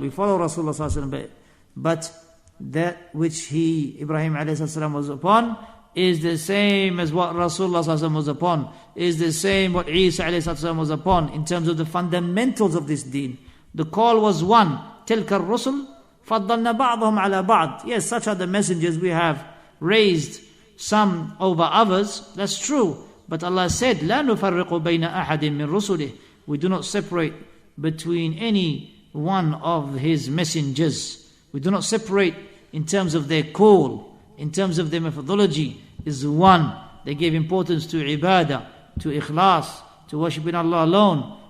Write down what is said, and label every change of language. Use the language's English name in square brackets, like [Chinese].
[English] We follow Rasulullah ﷺ, but that which Ibrahim ﷺ was upon is the same as what Rasulullah ﷺ was upon, is the same what Isa ﷺ was upon in terms of the fundamentals of this deen. The call was one. [Arabic] تِلْكَ الرُّسُلُ فَضَّلْنَا بَعْضَهُمْ عَلَى بَعْضٍ. [English] Yes, such are the messengers, we have raised some over others. That's true. But Allah said, [Arabic] لَا نُفَرِّقُ بَيْنَ أَحَدٍ مِّن رُسُلِهِ. [English] We do not separate between any one of his messengers. We do not separate in terms of their call, in terms of their methodology. Is one. They gave importance to ibadah, to ikhlas, to worshiping Allah alone.